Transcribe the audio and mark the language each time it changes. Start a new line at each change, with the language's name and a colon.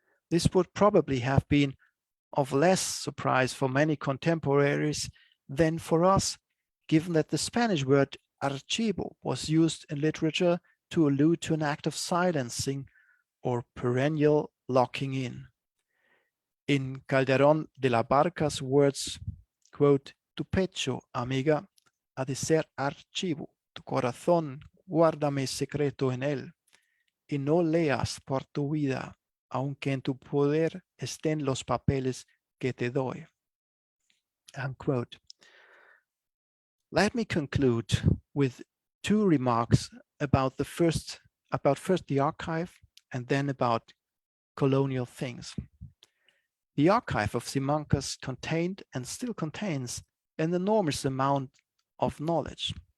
English: This would probably have been of less surprise for many contemporaries than for us, given that the Spanish word archivo was used in literature to allude to an act of silencing or perennial locking in. In Calderón de la Barca's words, quote,
Spanish: "Tu pecho, amiga, ha de ser archivo, tu corazón, guárdame secreto en él, y no leas por tu vida, aunque en tu poder estén los papeles que te doy."
English: Unquote. Let me conclude with two remarks about first the archive and then about colonial things. The archive of Simancas contained and still contains an enormous amount of knowledge.